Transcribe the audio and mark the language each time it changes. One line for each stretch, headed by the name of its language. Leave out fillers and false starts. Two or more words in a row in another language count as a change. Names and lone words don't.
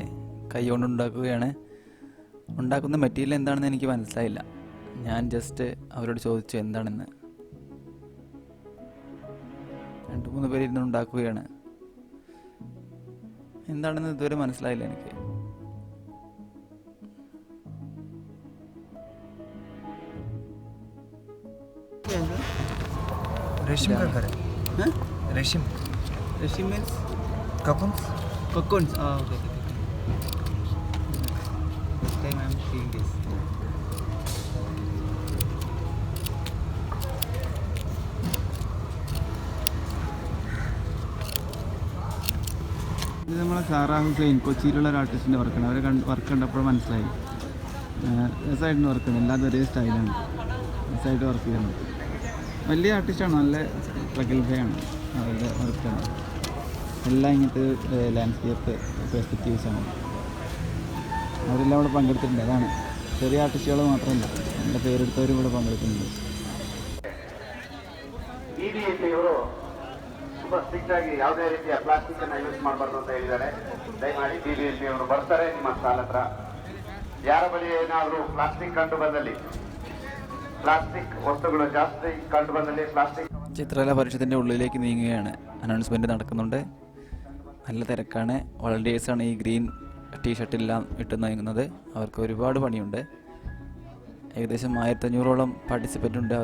Malayalam: കൈ കൊണ്ട് ഉണ്ടാക്കുകയാണ്. ഉണ്ടാക്കുന്ന മെറ്റീരിയൽ എന്താണെന്ന് എനിക്ക് മനസ്സിലായില്ല. ഞാൻ ജസ്റ്റ് അവരോട് ചോദിച്ചു എന്താണെന്ന്. 2-3 പേര് ഇരുന്ന് ഉണ്ടാക്കുകയാണ്. എന്താണെന്ന് ഇതുവരെ മനസ്സിലായില്ല എനിക്ക്.
Hindi: रेशम का घर है। रेशम
English: means cocoons. Okay. This time I am seeing this.
Malayalam: ഇത് നമ്മളെ സാറാ ഹുസൈൻ, കൊച്ചിയിലുള്ള ഒരു ആർട്ടിസ്റ്റിൻ്റെ വർക്കാണ്. അവരെ വർക്ക് കണ്ടപ്പോൾ മനസ്സിലായി. രസമായിട്ടുണ്ട് വർക്ക്. എല്ലാം ഒരേ സ്റ്റൈലാണ്. രസമായിട്ട് വർക്ക് ചെയ്യുന്നത്. വലിയ ആർട്ടിസ്റ്റാണ്, നല്ല പ്രഗത്ഭയാണ് അവരുടെ വർക്കാണ്. എല്ലാം ഇങ്ങനത്തെ
English: landscape perspectives.
Malayalam: അവരെല്ലാം ഇവിടെ പങ്കെടുത്തിട്ടുണ്ട്. അതാണ്, ചെറിയ ആർട്ടിസ്റ്റുകൾ മാത്രമല്ല, നല്ല പേരെടുത്തവരും ഇവിടെ പങ്കെടുക്കുന്നുണ്ട്.
Kannada: ತುಂಬ ಸ್ಟ್ರಿಕ್ಟ್ ಆಗಿ ಯಾವುದೇ ರೀತಿಯ ಪ್ಲಾಸ್ಟಿಕ್ ಅನ್ನ ಯೂಸ್ ಮಾಡಬಾರ್ದು ಅಂತ ಹೇಳಿದ್ದಾರೆ. ದಯಮಾಡಿ DDSP ಅವರು ಬರ್ತಾರೆ ನಿಮ್ಮ ಸ್ಟಾಲ್ ಹತ್ರ. ಯಾರ ಬಳಿ ಏನಾದರೂ ಪ್ಲಾಸ್ಟಿಕ್ ಕಂಡು ಬಂದಲ್ಲಿ,
Malayalam: പ്ലാസ്റ്റിക് വസ്തുക്കൾ ജാസ്തി കണ്ടുവന്നല്ലേ പ്ലാസ്റ്റിക്. ചിത്രകല പരിഷത്തിൻ്റെ ഉള്ളിലേക്ക് നീങ്ങുകയാണ്. അനൗൺസ്മെൻറ്റ് നടക്കുന്നുണ്ട്. നല്ല തിരക്കാണ്. വളണ്ടിയേഴ്സാണ് ഈ
English: green T-shirts
Malayalam: ഇട്ട് നീങ്ങുന്നത്. അവർക്ക് ഒരുപാട് പണിയുണ്ട്. ഏകദേശം 1500ഓളം പാർട്ടിസിപ്പൻ്റ് ഉണ്ട്.